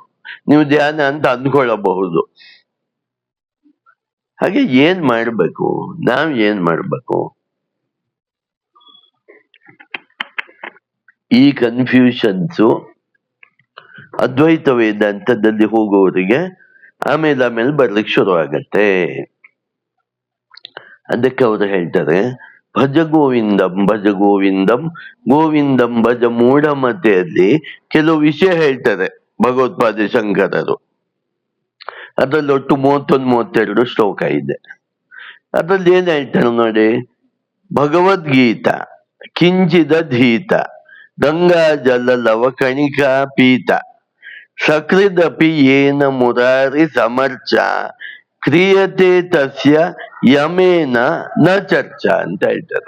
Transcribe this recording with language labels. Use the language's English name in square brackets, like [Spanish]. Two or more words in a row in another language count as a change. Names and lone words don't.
[Kannada] ನೀವು ಧ್ಯಾನ ಅಂತ ಅಂದ್ಕೊಳ್ಳಬಹುದು. ಹಾಗೆ ಏನ್ ಮಾಡ್ಬೇಕು, ನಾವ್ ಏನ್ ಮಾಡ್ಬೇಕು? ಈ ಕನ್ಫ್ಯೂಷನ್ಸು ಅದ್ವೈತ ವೇದಾಂತದಲ್ಲಿ ಹೋಗುವವರಿಗೆ ಆಮೇಲೆ ಬರ್ಲಿಕ್ಕೆ ಶುರು ಆಗತ್ತೆ. ಅದಕ್ಕೆ ಅವರು ಹೇಳ್ತಾರೆ, [Sanskrit] ಭಜ ಗೋವಿಂದಂ ಭಜ ಗೋವಿಂದಂ ಗೋವಿಂದಂ ಭಜ [Kannada] ಮೂಢಮತೆಯಲ್ಲಿ ಕೆಲವು ವಿಷಯ ಹೇಳ್ತಾರೆ ಭಗವತ್ಪಾದ ಶಂಕರರು. ಅದ್ರಲ್ಲಿ ಒಟ್ಟು 31-32 ಶ್ಲೋಕ ಇದೆ. ಅದ್ರಲ್ಲಿ ಏನ್ ಹೇಳ್ತಾರೆ ನೋಡಿ, [Sanskrit] ಭಗವದ್ಗೀತಾ ಕಿಂಚಿದ ಧೀತ ಗಂಗಾ ಜಲ ಲವ ಕಣಿಕಾ ಪೀತ ಸಕೃದಪಿ ಏನ ಮುರಾರಿ ಸಮರ್ಚ ಕ್ರಿಯತೆ ತಸ್ಯ ಯಮೇನ ನ ಚರ್ಚಾ [Kannada] ಅಂತ ಹೇಳ್ತಾರೆ.